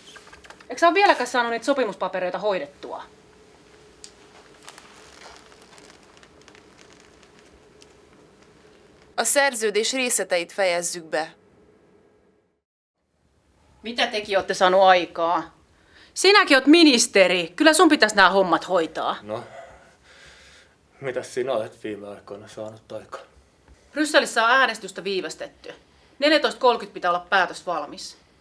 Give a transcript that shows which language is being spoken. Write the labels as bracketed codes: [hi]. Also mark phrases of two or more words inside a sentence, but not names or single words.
[fi] Eikö sä ole vieläkään saanut niitä sopimuspapereita hoidettua? [hu] A szerződés részleteit fejezzük be. [fi] Mitä tekin olette saanut aikaa? Sinäkin oot ministeri. Kyllä sun pitäisi nämä hommat hoitaa. No, mitäs sinä olet viime aikoina saanut aikaa? Brysselissä on äänestystä viivästetty. 14.30 pitää olla päätös valmis.